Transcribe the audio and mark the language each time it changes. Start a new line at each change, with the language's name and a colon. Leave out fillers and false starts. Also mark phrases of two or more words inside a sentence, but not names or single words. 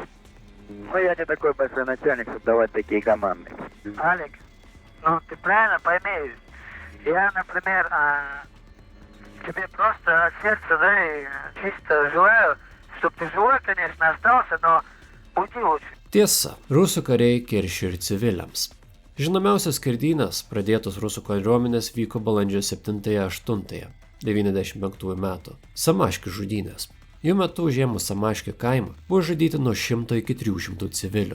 Russian: Ну, я не такой большой начальник, чтобы давать такие команды. Алик, ну ты правильно пойми, я, например, тебе просто от сердца, да, и чисто желаю, чтобы ты живой, конечно, остался, но уйди лучше.
Lithuanian: Tiesa, rusų kariai keršė ir civiliams. Žinomiausias skerdynės, pradėtos rusų kariuomenės, vyko balandžio 7-8 95 metų. Samaškių žudynės. Jų metu užėmus Samaškio kaimą buvo žudyti nuo 100 iki 300 civilių.